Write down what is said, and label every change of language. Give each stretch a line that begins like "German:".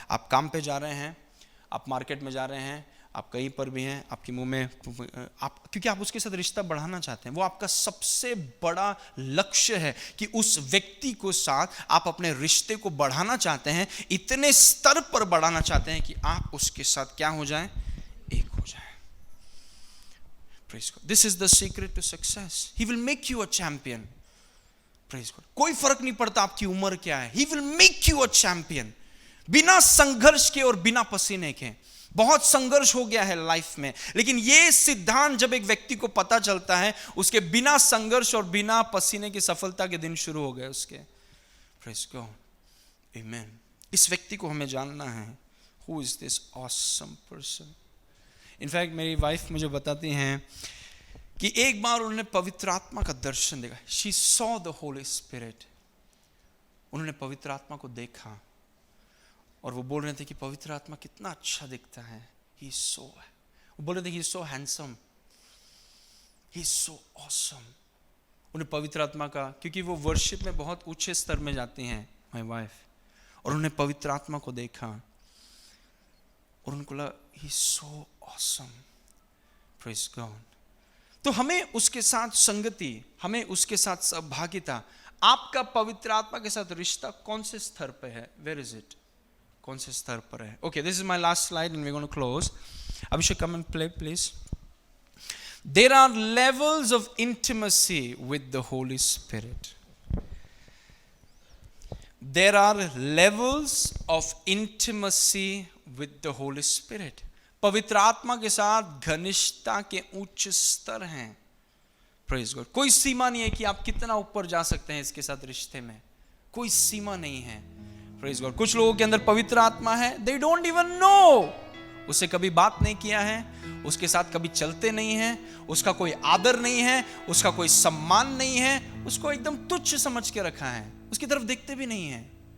Hindi: आप काम पे जा रहे हैं, आप मार्केट में जा रहे हैं, आप कहीं पर भी हैं, आपके मुंह में क्योंकि आप उसके साथ रिश्ता बढ़ाना चाहते हैं। वो आपका सबसे बड़ा लक्ष्य है कि उस व्यक्ति को साथ आप अपने रिश्ते को बढ़ाना चाहते हैं, इतने स्तर पर बढ़ाना चाहते हैं कि आप उसके साथ क्या हो जाएं? एक हो जाएं।
English: Praise God. This is the secret to success. He will make you a champion. Praise God.
Hindi: कोई फर्क नहीं पड़ता आपकी उम्र क्या है,
English: He will make you a champion.
Hindi: बिना संघर्ष के और बिना पसीने के। बहुत संघर्ष हो गया है लाइफ में, लेकिन ये सिद्धांत जब एक व्यक्ति को पता चलता है, उसके बिना संघर्ष और बिना पसीने की सफलता के दिन शुरू हो गए उसके।
English: Praise God. Amen.
Hindi: इस व्यक्ति को हमें जानना है।
English: Who is this awesome person?
Hindi: In fact मेरी वाइफ मुझे बताती हैं कि एक बार उन्होंने पवित्र आत्मा का दर्शन देखा।
English: She saw the Holy Spirit.
Hindi: उन्होंने पवित्र आत्मा को देखा और वो बोल रहे थे कि पवित्र आत्मा कितना अच्छा दिखता है।
English: He is so,
Hindi: वो बोल रहे थे कि
English: he is so handsome, he is so awesome।
Hindi: उन्हें पवित्र आत्मा का, क्योंकि वो वर्शिप में बहुत ऊंचे स्तर में जाती हैं माय वाइफ, और उन्हें पवित्र आत्मा को देखा और उनको लगा
English: he is so awesome। Praise God।
Hindi: तो हमें उसके साथ संगति, हमें उसके साथ सहभागिता। आपका पवित्र आत्मा के साथ रिश्ता कौन से स्तर पे है?
English: Where is it?
Hindi: कौन से स्तर पर है?
English: Okay, this is my last slide and we're going to close. Abhishek, come and play, please. There are levels of intimacy with the Holy Spirit. There are levels of intimacy with the Holy Spirit.
Hindi: पवित्र आत्मा के साथ घनिष्ठता के उच्च स्तर हैं।
English: Praise God।
Hindi: कोई सीमा नहीं है कि आप कितना ऊपर जा सकते हैं इसके साथ रिश्ते में, कोई सीमा नहीं है।
English: Praise God।
Hindi: कुछ लोगों के अंदर पवित्र आत्मा है,
English: they don't even know,
Hindi: उससे कभी बात नहीं किया है, उसके साथ कभी चलते नहीं हैं, उसका कोई आदर नहीं है, उसका कोई सम्मान नहीं है, उसको एकदम तुच्छ समझ के रखा है, उसकी तरफ देखते भी नहीं है।